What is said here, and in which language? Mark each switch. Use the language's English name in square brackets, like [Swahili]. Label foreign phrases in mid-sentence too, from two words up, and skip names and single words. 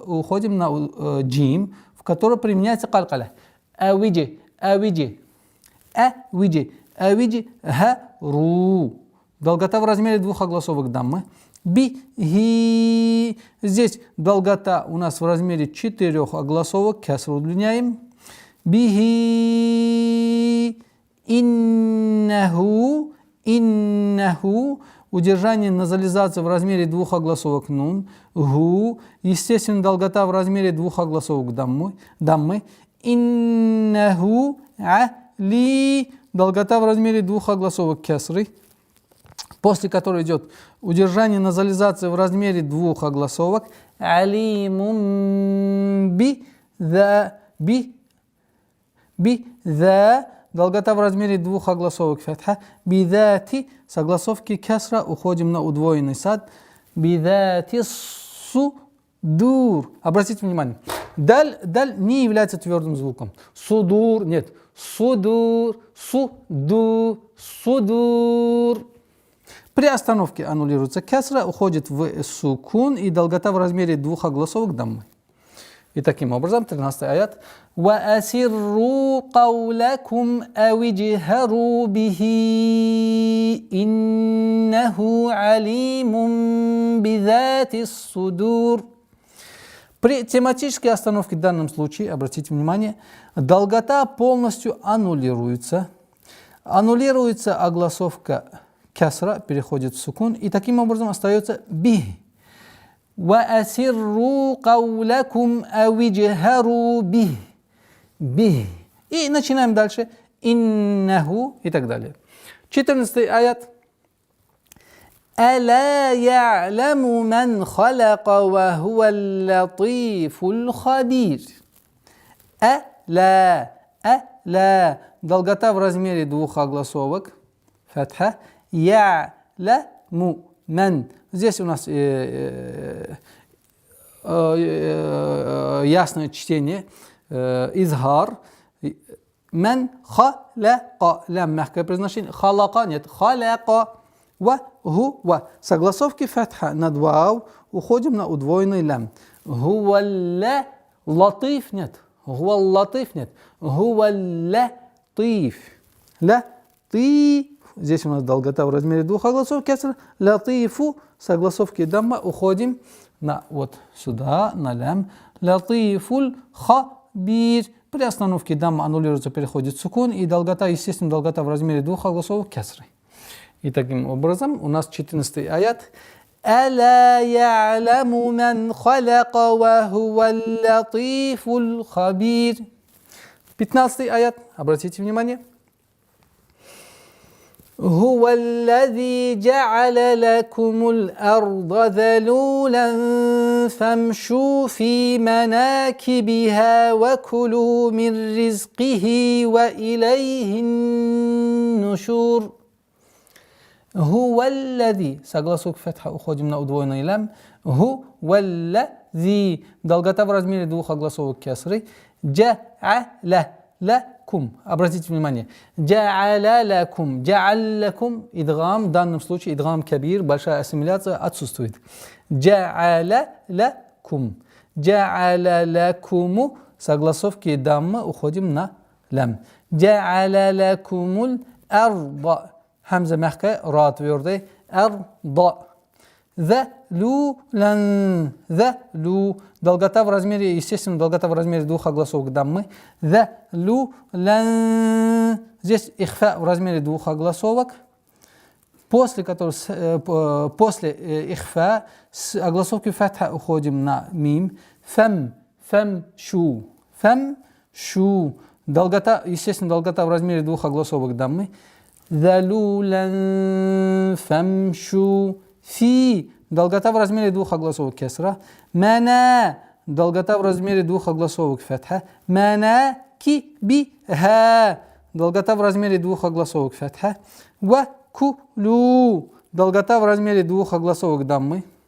[Russian] Уходим на джим, в которой применяется калкаля. [Arabic] أوِج. هَرُو. [Russian] Долгота в размере двух огласовок даммы. [Arabic] Бихи. [Russian] Здесь долгота у нас в размере 4 огласовок. Кесру удлиняем. [Arabic] Бихи. Иннаху. [Russian] Удержание назализации в размере двух огласовок нун. [Arabic] Гу. [Russian] Естественно, долгота в размере двух огласовок даммы. [Arabic] إنه. علي. [Russian] Долгота в размере двух огласовок кесры, после которой идет удержание назализации в размере двух огласовок. [Arabic] عليمٌ بذا. [Russian] Долгота в размере двух огласовок фатха. Бидати. Согласовки кесра. Уходим на удвоенный сад. [Arabic] بذات الصدور. [Russian] Обратите внимание. Даль не является твердым звуком. [Arabic] Судур нет. Судур. [Russian] При остановке аннулируется кесра, уходит в сукун, и долгота в размере двух огласовок даммы. И таким образом, 13 аят. [Arabic] وَأَسِرُّوا قَوْلَكُمْ أَوِ اجْهَرُوا بِهِ إِنَّهُ عَلِيمٌ بِذَاتِ الصُّدُورِ. [Russian] При тематической остановке в данном случае, обратите внимание, долгота полностью аннулируется. Аннулируется огласовка кесра, переходит в сукун, и таким образом остается бихи. [Arabic] وَأَسِرُّوا قَوْلَكُمْ أَوِ اجْهَرُوا بِهِ. [Russian] И начинаем дальше. Иннаху и так далее. 14 аят. [Arabic] أَلَا يَعْلَمُ مَنْ خَلَقَ وَهُوَ اللَّطِيفُ الْخَبِيرُ. ля. [Russian] Долгота в размере двух огласовок. [Arabic] Фатха. يَ، لَ، مُ، مَن. [Russian] Здесь у нас ясное чтение. [Arabic] إظهار. من خلق. [Russian] Лям мягкое произношение. Халака нет. [Arabic] خلق. وَ، هُ، وَ. [Russian] Согласовки фатха над вау. Уходим на удвоенный лям. [Arabic] Гуалля. Латиф нет. Гуаллатиф нет. Гуалля. Тиф. Ля. Ти. [Russian] Здесь у нас долгота в размере двух огласов. Кеср. Латифу. Согласовки дамма. Уходим на вот сюда, на лям. [Arabic] اللطيف الخبير. [Russian] При остановке дамма аннулируется, переходит сукун. И долгота, естественно, долгота в размере двух огласов кесры. И таким образом у нас 14-й аят. [Arabic] ألا يعلم من خلق وهو اللطيف الخبير. [Russian] 15-й аят. Обратите внимание. [Arabic] هو الذي جعل لكم الأرض ذلولا فامشوا في مناكبها وكلوا من رزقه وإليه النشور. هو الذي. [Russian] Согласовка фатха. Уходим на удвоенный лям. [Arabic] هو الذي. [Russian] Долгота в размере двух огласовок кесры. [Arabic] جعل لكم. [Russian] Обратите внимание. [Arabic] جعل لكم. جعل لكم. Идгам. [Russian] В данном случае идгам кабир. Большая ассимиляция отсутствует. [Arabic] جعل لكم. جعل لكم. [Russian] Согласовки дамма. Уходим на лям. [Arabic] جعل لكم الأرض. [Russian] Хамза мягкая, ра твердая. Арда. [Arabic] ذلولا. ذلو. [Russian] Долгота в размере, естественно, долгота в размере двух огласовок даммы. [Arabic] Залюлан. [Russian] Здесь ихфа в размере двух огласовок. После ихфа с огласовки фатха уходим на мим. [Arabic] فام. فامشو. فامشو. [Russian] Долгота, естественно, долгота в размере двух огласовок даммы. [Arabic] ذلولا فامشوا في. [Russian] Долгота в размере двух огласовок кесра. [Arabic] Мана. [Russian] Долгота в размере двух огласовок фатха. [Arabic] Манакибиха. [Russian] Долгота в размере двух огласовок фатха. [Arabic] Вакулю. [Russian] Долгота в размере двух огласовок даммы.